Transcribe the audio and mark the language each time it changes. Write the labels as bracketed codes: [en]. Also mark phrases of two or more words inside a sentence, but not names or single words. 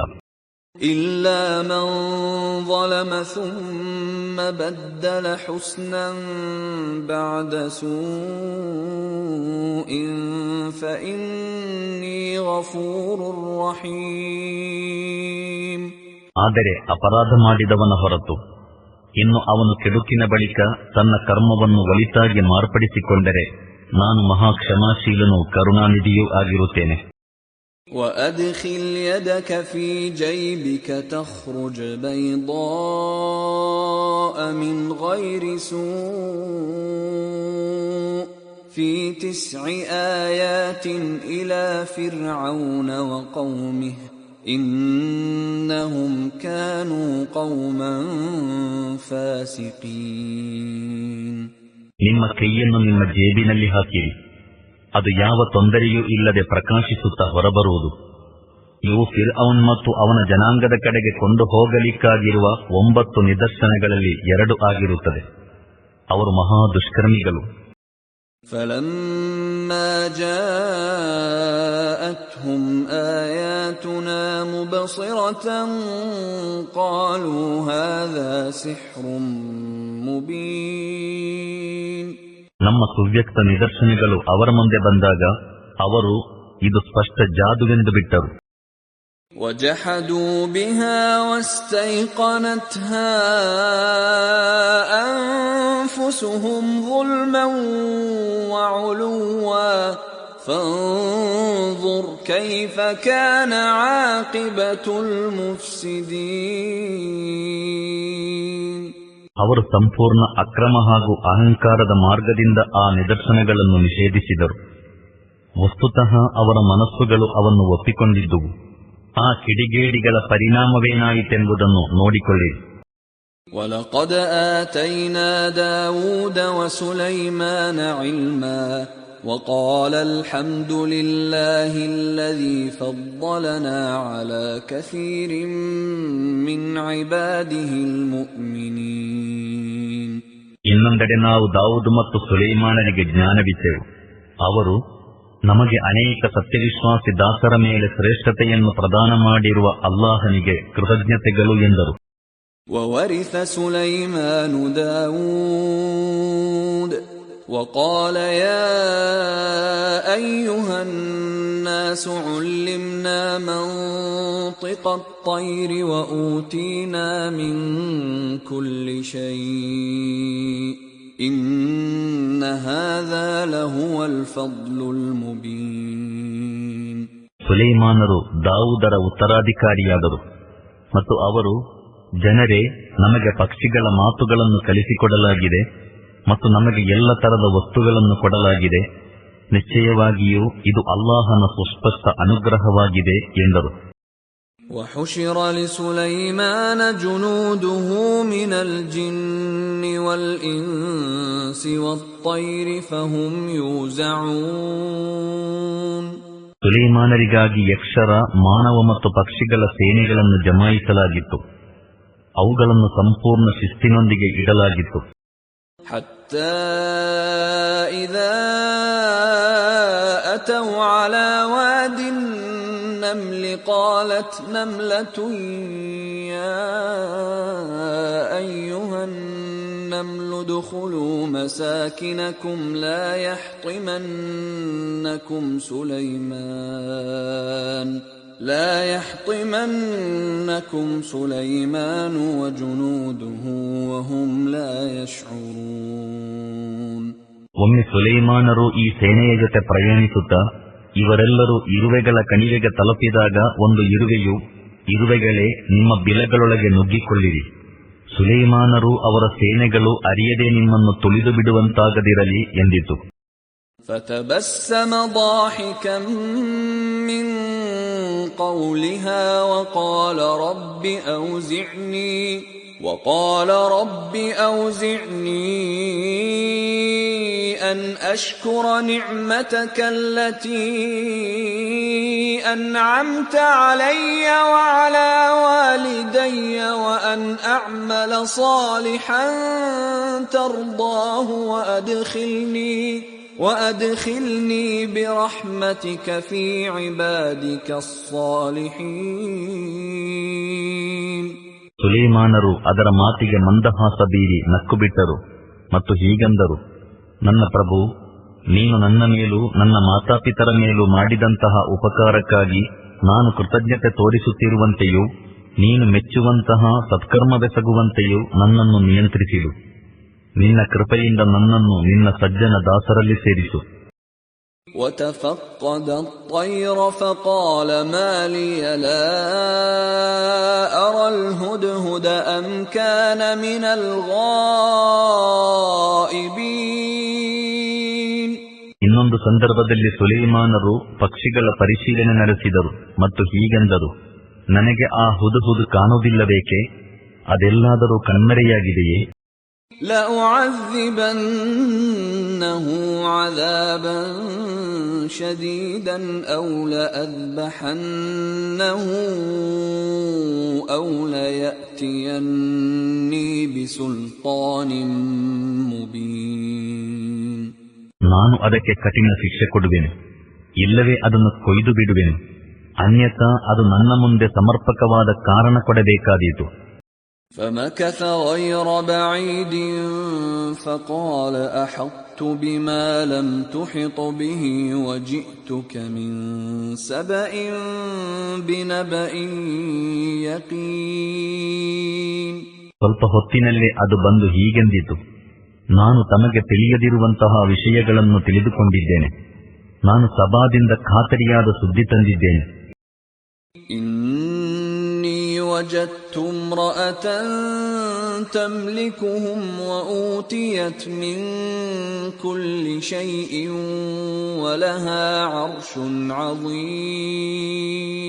[ar] إلا من ظلم ثم بدل حسنا بعد سوء فإني غفور رحيم. [kn] ಆದರೆ ಅಪರಾಧ ಮಾಡಿದವನ ಹೊರತು ಇನ್ನು ಅವನು ಕೆಡುಕಿನ ಬಳಿಕ ತನ್ನ ಕರ್ಮವನ್ನು ಒಳಿತಾಗಿ ಮಾರ್ಪಡಿಸಿಕೊಂಡರೆ ನಾನು ಮಹಾ ಕ್ಷಮಾಶೀಲನೂ ಕರುಣಾನಿಧಿಯೂ ಆಗಿರುತ್ತೇನೆ. [ar] وأدخل يدك في جيبك تخرج بيضاء من غير سوء في 9 آيات إلى فرعون وقومه إنهم كانوا قوما فاسقين. [kn] ನಿಮ್ಮ ಕೈಯನ್ನು ನಿಮ್ಮ ಜೇಬಿನಲ್ಲಿ ಹಾಕಿರಿ, ಅದು ಯಾವ ತೊಂದರೆಯೂ ಇಲ್ಲದೆ ಪ್ರಕಾಶಿಸುತ್ತಾ ಹೊರಬರುವುದು. ಇವು ಫಿರ್ಔನ್ ಮತ್ತು ಅವನ ಜನಾಂಗದ ಕಡೆಗೆ ಕೊಂಡು ಹೋಗಲಿಕ್ಕಾಗಿರುವ 9 ನಿದರ್ಶನಗಳಲ್ಲಿ 2 ಆಗಿರುತ್ತದೆ. ಅವರು ಮಹಾ ದುಷ್ಕರ್ಮಿಗಳು. [ar] فَلَمَّا جَاءَتْهُمْ آيَاتُنَا مُبْصِرَةً قَالُوا هَذَا سِحْرٌ مُبِينٌ. [kn] ನಮ್ಮ ಸುವ್ಯಕ್ತ ನಿದರ್ಶನಗಳು ಅವರ ಮುಂದೆ ಬಂದಾಗ ಅವರು ಇದು ಸ್ಪಷ್ಟ ಜಾದುವೆಂದು ಬಿಟ್ಟರು. [ar] وَجَحَدُوا بِهَا وَاسْتَيْقَنَتْهَا أَنفُسُهُمْ ظُلْمًا وَعُلُوًّا فَانظُرْ كَيْفَ كَانَ عَاقِبَةُ الْمُفْسِدِينَ. [kn] ಅವರು ಸಂಪೂರ್ಣ ಅಕ್ರಮ ಹಾಗೂ ಅಹಂಕಾರದ ಮಾರ್ಗದಿಂದ ಆ ನಿದರ್ಶನಗಳನ್ನು ನಿಷೇಧಿಸಿದರು. ವಸ್ತುತಃ ಅವರ ಮನಸ್ಸುಗಳು ಅವನ್ನು ಒಪ್ಪಿಕೊಂಡಿದ್ದುವು. ಆ ಕಿಡಿಗೇಡಿಗಳ ಪರಿಣಾಮವೇನಾಯಿತೆಂಬುದನ್ನು ನೋಡಿಕೊಳ್ಳಿ. [ar] وَلَقَدْ آتَيْنَا دَاوُودَ وَسُلَيْمَانَ عِلْمًا وَقَالَ الْحَمْدُ لِلَّهِ الَّذِي فَضَّلَنَا عَلَى كَثِيرٍ مِّنْ عِبَادِهِ الْمُؤْمِنِينَ. [kn] ಇನ್ನೊಂದೆಡೆ ನಾವು ದಾವೂದ್ ಮತ್ತು ಸುಲೈಮಾನನಿಗೆ ಜ್ಞಾನವಿದ್ದೆವು. ಅವರು ನಮಗೆ ಅನೇಕ ಸತ್ಯವಿಶ್ವಾಸಿ ದಾಸರ ಮೇಲೆ ಶ್ರೇಷ್ಠತೆಯನ್ನು ಪ್ರದಾನ ಮಾಡಿರುವ ಅಲ್ಲಾಹನಿಗೆ ಕೃತಜ್ಞತೆಗಳು ಎಂದರು. [ar] وَوَرِثَ سُلَيْمَانُ دَاوُودَ وَقَالَ يَا أَيُّهَا النَّاسُ عُلِّمْنَا مَنطِقَ الطَّيْرِ وَأُوتِينَا مِنْ كُلِّ شَيْءٍ إِنَّ هَذَا لَهُوَ الْفَضْلُ الْمُبِينُ. [kn] ಸುಲೈಮಾನರು ದಾವೂದರ ಉತ್ತರಾಧಿಕಾರಿಯಾದರು ಮತ್ತು ಅವರು, ಜನರೇ, ನಮಗೆ ಪಕ್ಷಿಗಳ ಮಾತುಗಳನ್ನು ಕಲಿಸಿಕೊಡಲಾಗಿದೆ ಮತ್ತು ನಮಗೆ ಎಲ್ಲ ತರದ ವಸ್ತುಗಳನ್ನು ಕೊಡಲಾಗಿದೆ. ನಿಶ್ಚಯವಾಗಿಯೂ ಇದು ಅಲ್ಲಾಹನ ಸುಸ್ಪಷ್ಟ ಅನುಗ್ರಹವಾಗಿದೆ ಎಂದರು. [ar] وَحُشِرَ لِسُلَيْمَانَ جُنُودُهُ مِنَ الْجِنِّ وَالْإِنسِ وَالطَّيْرِ فَهُمْ يُوزَعُونَ. [kn] ಸುಲೈಮಾನರಿಗಾಗಿ ಯಕ್ಷರ, ಮಾನವ ಮತ್ತು ಪಕ್ಷಿಗಳ ಸೇನೆಗಳನ್ನು ಜಮಾಯಿಸಲಾಗಿತ್ತು. ಅವುಗಳನ್ನು ಸಂಪೂರ್ಣ ಶಿಸ್ತಿನೊಂದಿಗೆ ಇಡಲಾಗಿತ್ತು. [ar] حَتَّى إِذَا أَتَوْا عَلَى وَادِ النَّمْلِ قَالَتْ نَمْلَةٌ يَا أَيُّهَا النَّمْلُ ادْخُلُوا مَسَاكِنَكُمْ لا يحطمنكم سليمان وجنوده وهم لا يشعرون. [kn] ಒಮ್ಮೆ ಸುಲೈಮಾನರು ಈ ಸೇನೆಯ ಜೊತೆ ಪ್ರಯಾಣಿಸುತ್ತಾ ಇವರೆಲ್ಲರೂ ಇರುವೆಗಳ ಕಣಿವೆಗೆ ತಲುಪಿದಾಗ ಒಂದು ಇರುವೆಯು, ಇರುವೆಗಳೇ, ನಿಮ್ಮ ಬಿಲಗಳೊಳಗೆ ನುಗ್ಗಿಕೊಳ್ಳಿರಿ. ಸುಲೈಮಾನರು ಅವರ ಸೇನೆಗಳು ಅರಿಯದೆ ನಿಮ್ಮನ್ನು ತುಳಿದು ಬಿಡುವಂತಾಗದಿರಲಿ ಎಂದಿತು. [ar] فتبسم ضاحكا من قولها وقال رب أوزعني أن أشكر نعمتك التي أنعمت علي وعلى والدي وأن أعمل صالحا ترضاه وأدخلني برحمتك في عبادك الصالحين. [kn] ಸುಲೈಮಾನರು ಅದರ ಮಾತಿಗೆ ಮಂದಹಾಸ ಬೀರಿ ನಕ್ಕು ಬಿಟ್ಟರು ಮತ್ತು ಹೀಗಂದರು, ನನ್ನ ಪ್ರಭು, ನೀನು ನನ್ನ ಮೇಲೂ ನನ್ನ ಮಾತಾಪಿತರ ಮೇಲೂ ಮಾಡಿದಂತಹ ಉಪಕಾರಕ್ಕಾಗಿ ನಾನು ಕೃತಜ್ಞತೆ ತೋರಿಸುತ್ತಿರುವಂತೆಯೂ ನೀನು ಮೆಚ್ಚುವಂತಹ ಸತ್ಕರ್ಮವೆಸಗುವಂತೆಯೂ ನನ್ನನ್ನು ನಿಯಂತ್ರಿಸಿದು. ನಿನ್ನ ಕೃಪೆಯಿಂದ ನನ್ನನ್ನು ನಿನ್ನ ಸಜ್ಜನ ದಾಸರಲ್ಲಿ ಸೇರಿಸು. [ar] وتفقد الطير فقال ما لي لا أرى الهدهد أم كان من الغائبين. [kn] ಇನ್ನೊಂದು ಸಂದರ್ಭದಲ್ಲಿ ಸುಲೈಮಾನರು ಪಕ್ಷಿಗಳ ಪರಿಶೀಲನೆ ನಡೆಸಿದರು ಮತ್ತು ಹೀಗೆಂದರು, ನನಗೆ ಆ ಹುದುಹುದು ಕಾಣುವುದಿಲ್ಲಬೇಕೆ? ಅದೆಲ್ಲಾದರೂ ಕಣ್ಮರೆಯಾಗಿದೆಯೇ? [ar] لأعذبنه عذابا شديدا أو لأذبحنه أو ليأتيني بسلطان مبين. [kn] ನಾನು ಅದಕ್ಕೆ ಕಠಿಣ ಶಿಕ್ಷೆ ಕೊಡುವೆನು, ಇಲ್ಲವೇ ಅದನ್ನು ಕೊಯ್ದು ಬಿಡುವೆನು, ಅನ್ಯಥಾ ಅದು ನನ್ನ ಮುಂದೆ ಸಮರ್ಪಕವಾದ ಕಾರಣ ಕೊಡಬೇಕಾದೀತು. [ar] فمكث غير بعيد فقال أحطت بما لم تحط به وجئتك من سبأ بنبأ يقين. [kn] ಸ್ವಲ್ಪ ಹೊತ್ತಿನಲ್ಲೇ ಅದು ಬಂದು ಹೀಗೆಂದಿತು, ನಾನು ತಮಗೆ ತಿಳಿಯದಿರುವಂತಹ ವಿಷಯಗಳನ್ನು ತಿಳಿದುಕೊಂಡಿದ್ದೇನೆ. ನಾನು ಸಬಾದಿಂದ ಖಾತರಿಯಾದ ಸುದ್ದಿ ತಂದಿದ್ದೇನೆ. [ar] وجدت امرأة تملكهم وأوتيت من كل شيء ولها عرش عظيم.